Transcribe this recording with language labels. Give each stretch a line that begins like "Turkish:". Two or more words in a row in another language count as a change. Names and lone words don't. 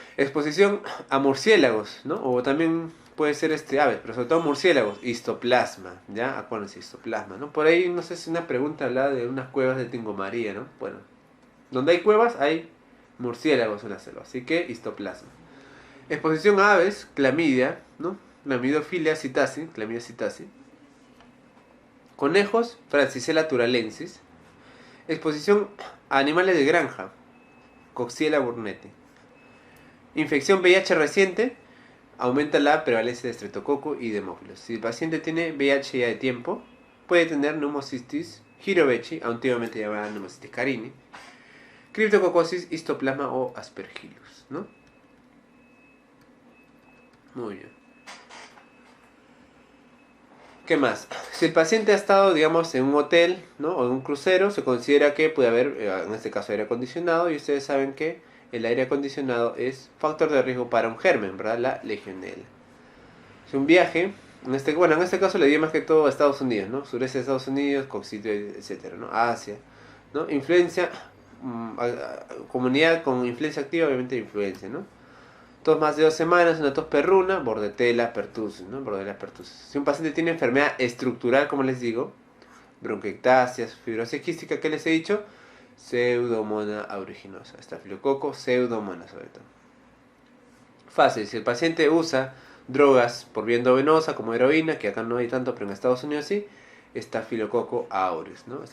Spanish: Exposición a murciélagos, ¿no? O también puede ser aves, pero sobre todo murciélagos, histoplasma, ¿ya? Acuérdense, histoplasma, ¿no? Por ahí, no sé si una pregunta hablaba de unas cuevas de Tingo María, ¿no? Bueno, donde hay cuevas hay murciélagos en la selva, así que histoplasma. Exposición a aves, clamidia, ¿no? Clamidofilia citasi, clamidia citasi. Conejos, Francisella turalensis. Exposición a animales de granja, Coxiella burnetii. Infección VIH reciente, aumenta la prevalencia de estreptococo y de hemófilos. Si el paciente tiene VIH ya de tiempo, puede tener pneumocystis jirovecii, antiguamente llamada pneumocystis carini, criptococosis, histoplasma o aspergillus, ¿no? Muy bien. ¿Qué más? Si el paciente ha estado, digamos, en un hotel, ¿no? O en un crucero, se considera que puede haber, en este caso, aire acondicionado, y ustedes saben que el aire acondicionado es factor de riesgo para un germen, ¿verdad? La legionela. Si un viaje, en este caso le di más que todo a Estados Unidos, ¿no? Sureste de Estados Unidos, coxito, etcétera, ¿no? Asia, ¿no? Influencia, comunidad con influencia activa, obviamente influencia, ¿no? Tos más de 2 semanas, una tos perruna, Bordetella pertussis, ¿no? Bordetella pertussis. Si un paciente tiene enfermedad estructural, como les digo, bronquiectasias, fibrosis quística, ¿qué les he dicho? Pseudomonas aeruginosa, estafilococo, pseudomonas sobre todo. Fácil, si el paciente usa drogas por vía endovenosa como heroína, que acá no hay tanto, pero en Estados Unidos sí, estafilococo aureus, ¿no?